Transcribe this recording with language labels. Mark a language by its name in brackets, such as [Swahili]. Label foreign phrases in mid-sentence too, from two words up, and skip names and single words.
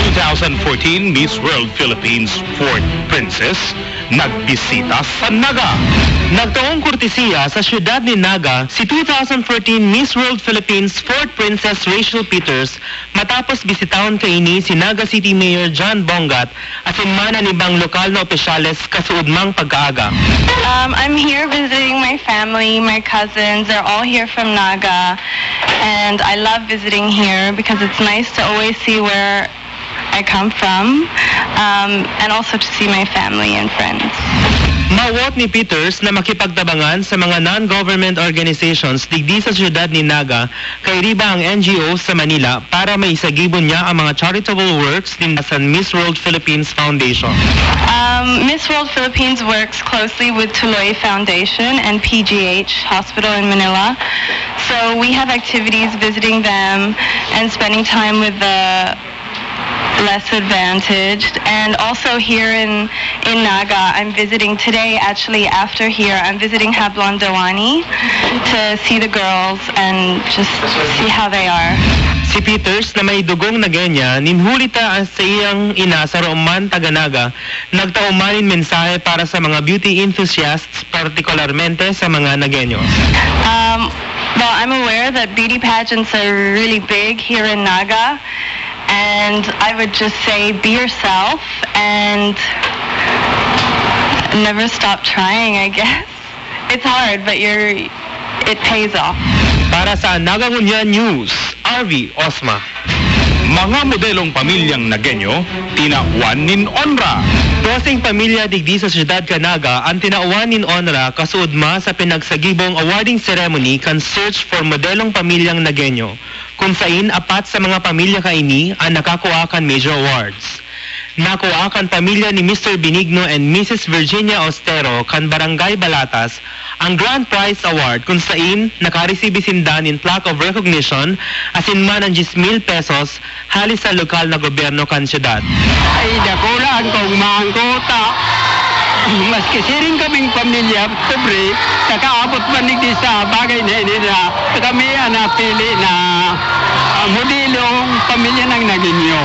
[Bikol] 2014 Miss World Philippines 4th Princess nagbisita sa Naga. Nagtaong kurtesiya sa siyudad ni Naga si 2014 Miss World Philippines 4th Princess Rachel Peters matapos bisitahon kaini si Naga City Mayor John Bongat at man ang ibang lokal na opisyales kasuudmang pagkaaga. [English] I'm here visiting my family, my cousins. They're all here from Naga, and I love visiting here because it's nice to always see where I come from, and also to see my family and friends. [Bikol] Mawot ni Peters na makipagtabangan sa mga [English] non-government organizations [Bikol] digdi sa siyudad ni Naga kay riba ang NGO sa Manila para maisagibon niya ang mga [English] charitable works [Bikol] din sa Miss World Philippines Foundation. [English] Miss World Philippines works closely with Tuloy Foundation and PGH Hospital in Manila. So we have activities visiting them and spending time with the less advantaged, and also here in Naga, I'm visiting today, actually after here, I'm visiting Hablon Dawani to see the girls and just see how they are. [Bikol] Si Peters na may dugong Nagenya, ninhulita sa iyang ina sa Roman Taganaga, nagtaumanin mensahe para sa mga [English] beauty enthusiasts, [Bikol] partikularmente sa mga Nagenyos. [English] Well, I'm aware that beauty pageants are really big here in Naga. And I would just say, be yourself and never stop trying, I guess. It's hard, but it pays off. [Bikol] Para sa Nagangunya News, RV Osma. Mga modelong pamilyang Nagenyo, tinauan nin Onra. Posing pamilya digdi sa siyudad Naga ang tinauan nin Onra kasuudma sa pinagsagibong [English] awarding ceremony [Bikol] kan Search for Modelong Pamilyang Nagenyo, kung sain 4 sa mga pamilya kaini ang nakakuha kan [English] major awards. [Bikol] Nakuha kan pamilya ni Mr. Benigno and Mrs. Virginia Ostero kan Barangay Balatas ang Grand Prize Award kung sain nakareceive sinda in [English] plaque of recognition [Bikol] asin man ang 10,000 pesos halis sa lokal na gobyerno kan siyudad. Ay, dakulaan kong maangkota. Maski siring kaming pamilya, pobre, nakaabot manig di sa bagay na ini na kami napili na modelong pamilya ng Nagenyo.